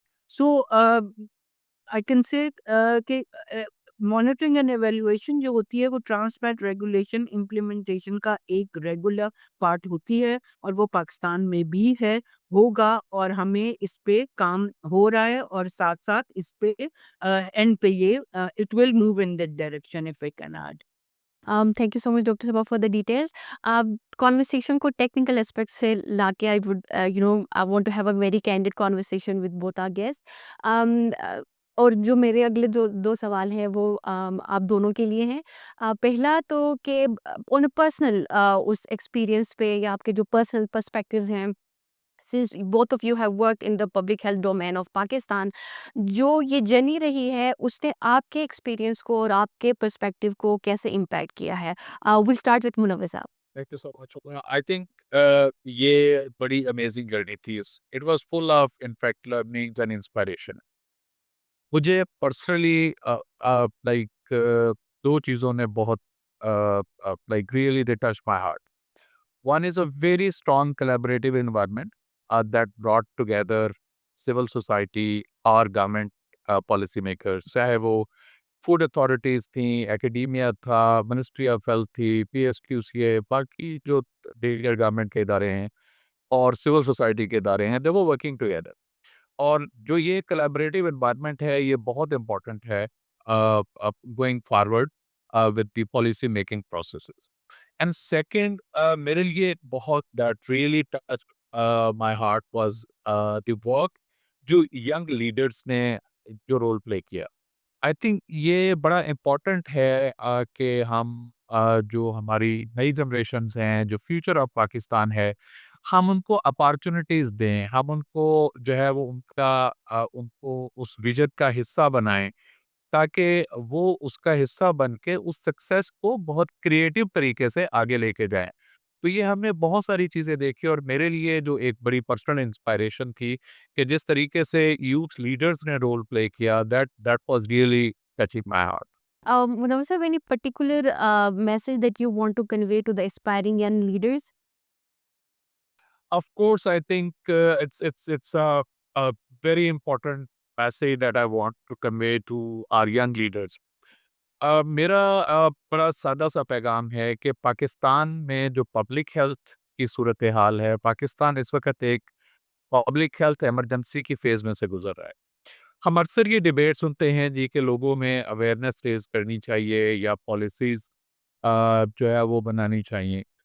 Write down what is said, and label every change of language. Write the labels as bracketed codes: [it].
[ur] So [en] I can say [ur] کہ monitoring and evaluation جو ہوتی ہے وہ ٹرانسپیرنٹ ریگولیشن امپلیمنٹیشن کا ایک ریگولر پارٹ ہوتی ہے اور وہ پاکستان میں بھی ہے، ہوگا، اور ہمیں اس پہ کام ہو رہا ہے اور ساتھ ساتھ اس پہ اینڈ پہ یہ [en] It will move in that direction if I can add. Thank you so much, Dr. Sabah, for the details. Conversation کو technical aspect [ur] سے لا کے [en] I would, I want to have a very candid conversation with both our guests. [ur] اور جو میرے اگلے دو سوال ہیں وہ آپ دونوں کے لیے ہیں. پہلا تو کہ on a personal اس experience پہ یا آپ کے جو پرسنل پرسپیکٹیوز ہیں [en] since both of you have worked in the public health domain of Pakistan, [ur] جو یہ جرنی رہی ہے اس نے آپ کے ایکسپیرینس کو اور آپ کے پرسپیکٹیو کو کیسے امپیکٹ کیا ہے؟ [en] we'll start with [ur] منور صاحب. [en] Thank you so much. I think [ur] یہ بڑی امیزنگ جرنی تھی. [en] It was full of in fact learnings and inspiration. [ur] مجھے پرسنلی لائک دو چیزوں نے بہت like [en] Really they touch my heart. One is a very strong collaborative environment that brought together civil society or government policy makers, [ur] چاہے وہ food authorities تھیں، ایکیڈیمیا تھا، ministry of health تھی، P S Q سی اے، باقی جو دیگر گورنمنٹ کے ادارے ہیں [en] اور civil society کے ادارے ہیں، they were working together. [ur] اور جو یہ collaborative environment ہے یہ بہت امپورٹنٹ ہے [en] going forward with the policy making processes. And second, [ur] میرے لیے بہت [en] that really touched my heart was the work [ur] جو young leaders نے جو رول پلے کیا. آئی تھنک یہ بڑا امپورٹنٹ ہے کہ ہم جو ہماری نئی جنریشنز ہیں، جو فیوچر آف پاکستان ہے، ہم ان کو اپارچونیٹیز دیں، ہم ان کو جو ہے وہ ان کو اس ویژن کا حصہ بنائیں تاکہ وہ اس کا حصہ بن کے اس سکسیس کو بہت کریٹیو طریقے سے آگے لے کے جائیں. تو یہ ہم نے بہت ساری چیزیں دیکھی اور میرے لیے جو ایک بڑی پرسنل انسپائریشن تھی کہ جس طریقے سے یوتھ لیڈرز نے رول پلے کیا، [en] That was really touching my heart. Munawar صاحب, any particular message that you want to convey to the aspiring young leaders? Of course, I think it's a very important message that I want to convey to our young leaders. [ur] میرا بڑا سادہ سا پیغام ہے کہ پاکستان میں جو public health کی صورتحال ہے، پاکستان اس وقت ایک پبلک ہیلتھ ایمرجنسی کی فیز میں سے گزر رہا ہے. ہم اکثر یہ ڈیبیٹ سنتے ہیں جی کہ لوگوں میں اویئرنیس ریز کرنی چاہیے یا پالیسیز جو ہے وہ بنانی چاہیے.